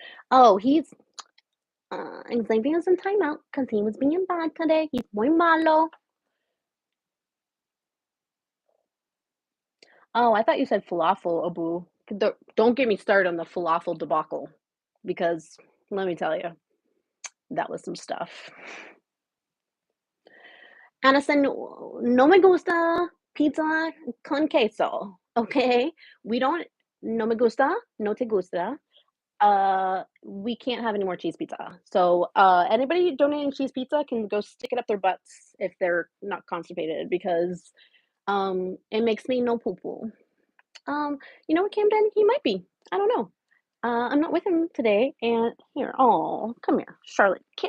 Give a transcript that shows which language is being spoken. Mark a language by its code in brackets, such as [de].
[en] Oh, Xavier's in timeout because he was being bad today. He's [es] muy malo. [en] Oh, I thought you said falafel, Abu. Don't get me started on the falafel debacle because let me tell you, that was some stuff. [es] Addison, no me gusta pizza con queso. [en] Okay, we don't. [es] No me gusta. No te gusta. [en] We can't have any more cheese pizza. So, anybody donating cheese pizza can go stick it up their butts if they're not constipated because it makes me no poo poo. You know what, Camden? He might be. I don't know. I'm not with him today, and here, oh, come here, Charlotte.